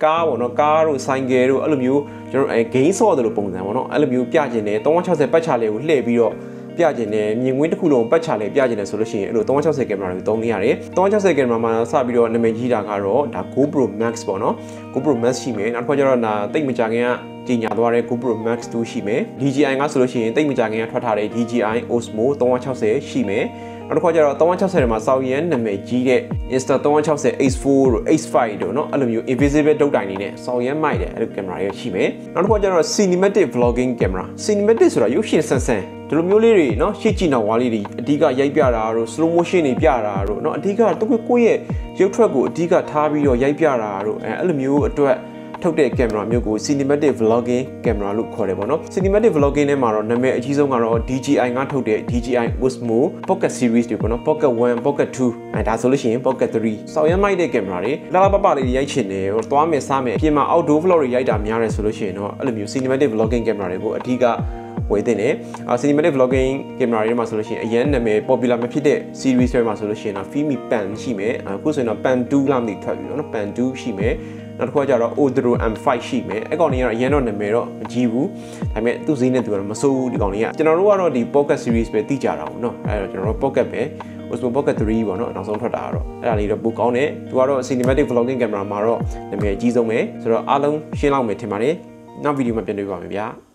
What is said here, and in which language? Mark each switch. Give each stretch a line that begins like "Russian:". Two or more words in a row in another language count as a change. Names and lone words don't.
Burmese: ကားပေါ့နော်ကားတို့ဆိုင်ကယ်တို့အဲ့လိုမျိုးကျွန်တော်game saw တို့လိုပုံစံပေါ့နော်အဲ့လိုမျိုးပြကျင်တယ်360ပတ်ချလေးကိုလှည့်ပြီးတော့ပြကျင်တယ်မြင်ကွင်းတစ်ခုလုံးပတ်ချလဲပြကျင်တယ်ဆိုလို့ရှိရင်အဲ့လို360 camera တွေသုံးနေရတယ်360 camera မှာစပြီးတော့နာမည်ကြီးတာကတော့ဒါ GoPro Max ပေါ့နော် GoPro Max ရှိမယ်နောက်တစ်ခါကျတော့ဒါတိတ်မကြခင်ကကြီးညာသွားတဲ့ GoPro Max 2ရှိမယ် DJI ကဆိုလို့ရှိရင်တိတ်မကြခင်က ထွက်ထားတဲ့ DJI Osmo 360ရှိမယ်နောက်တစ်ခါကျတော့360ထဲမှာစောက်ရန်နာမည်ကြီးတဲ့ Insta 360 X4 တို့ X5 တို့เนาะအဲ့လိုမျိုး invisible တုတ်တိုင်နေနဲ့စောက်ရန်မိုက်တယ်အဲ့လို camera တွေရှိမယ်နောက်တစ်ခါကျတော့
English: cinematic vlogging camera
Burmese: cinematic ဆိုတာရုပ်ရှင်ဆန်းဆန်းဒီလိုမျိုးလေးတွေเนาะရှေ့ကြည့်နောက်ဝါလေးတွေအဓိက ရိုက်ပြတာတို့
English: slow motion
Burmese: တွေပြတာတို့เนาะအဓိကကိုယ့်ရဲ့ရုပ်ထွက်ကိုအဓိကထားပြီးတော့ရိုက်ပြတာတို့အဲ့လိုမျိုးအတွက်ထုတ်တဲ့ camera မျိုးကို
English: cinematic vlogging camera
Burmese: လို့ခေါ်တယ်ပေါ့နော်
English: cinematic vlogging
Burmese: ထဲမှာတော့နာမည်အကြီးဆုံးကတော့ DJI ကထုတ်တဲ့ DJI Osmo Pocket Series တွေပေါ့နော် Pocket 1 Pocket 2 ဒါဆိုလို့ရှိရင် Pocket 3စောက်ရမ်းမိုက်တဲ့ camera တွေလာလာပပလေးတွေရိုက်ချင်တယ်သွားမယ်စားမယ်အပြင်မှာ
English: outdoor vlog
Burmese: တွေရိုက် တာများတယ်ဆိုလို့ရှိရင်တော့အဲ့လိုမျိုး
English: cinematic vlogging camera
Burmese: တွေကိုအဓိကဝယ်တင်တယ် cinematic vlogging camera တွေမှာဆိုလို့ရှိရင်အရင်နာမည် popular မ ဖြစ်တဲ့ series တွေမှာဆိုလို့ရှိရင်တော့ Fimi Pan ရှိမယ်အခုဆိုရင်တော့ Pan 2လောက်နေထွက်ပြီနော် Pan 2ရှိမယ်နောက်တစ်ခါကျတော့ Odro M5 ရှိမယ်အဲ့ကောင်တွေကတော့အရင်တော့နာမည်တော့မကြီးဘူးဒါပေမဲ့သူ့ဈေးနဲ့သူကတော့မဆိုးဘူးဒီကောင်တွေကကျွန်တော်တို့ကတော့ဒီ Pocket Series ပဲသိကြတာပေါ့နော်အဲ့တော့ကျွန်တော်တို့ Pocket ပဲ Osmo Pocket 3ပေါ့နော်နောက်ဆုံးထွက်တာကတော့အဲ့ဒါလေးတော့ပိုကောင်းတယ်သူကတော့
English: cinematic vlogging camera
Burmese: မှာတော့နာမည်အကြီးဆုံးပဲဆိုတော့အားလုံးရှင်းလောက်မယ်ထင်ပါတယ်နောက်ဗီဒီယိုမှာပြန်တွေ့ပါမယ်ဗျာ